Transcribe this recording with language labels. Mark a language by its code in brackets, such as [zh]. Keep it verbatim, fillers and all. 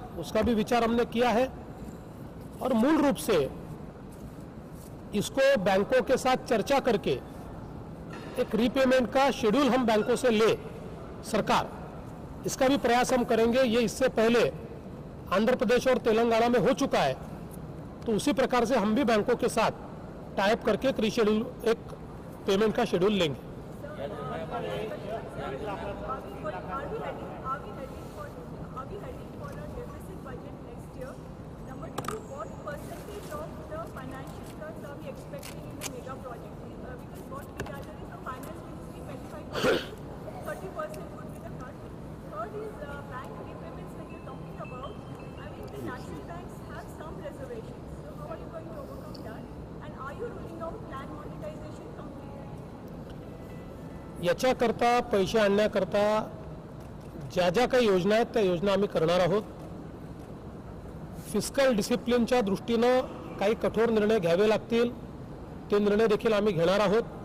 [hi] उसका भी विचार हमने किया है. और मूल रूप से इसको बैंकों के साथ चर्चा करके एक रीपेमेंट का शेड्यूल हम बैंकों से ले, सरकार, इसका भी प्रयास हम करेंगे. ये इससे पहले आंध्र प्रदेश और तेलंगाना में हो चुका है, तो उसी प्रकार से हम भी बैंकों के साथ टाइप करके एक रीशेड्यूल, एक पेमेंट का शेड्यूल लेंगे. [en] But are we heading, are we heading for, are we heading for a deficit budget next year? Number two, what percentage of the financial cuts are we expecting in the mega project? Uh, because what we gather is the finance ministry twenty-five percent, thirty percent would be the cut. Third is uh, bank repayments that you're talking about. I mean, the national banks have some reservations. So how are you going to overcome that? And are you ruling out plan monetization completely? [mr] याच्याकरता पैसे आणण्याकरता ज्या ज्या काही योजना आहेत त्या योजना आम्ही करणार आहोत. फिस्कल डिसिप्लिनच्या दृष्टीनं काही कठोर निर्णय घ्यावे लागतील, ते निर्णय देखील आम्ही घेणार आहोत.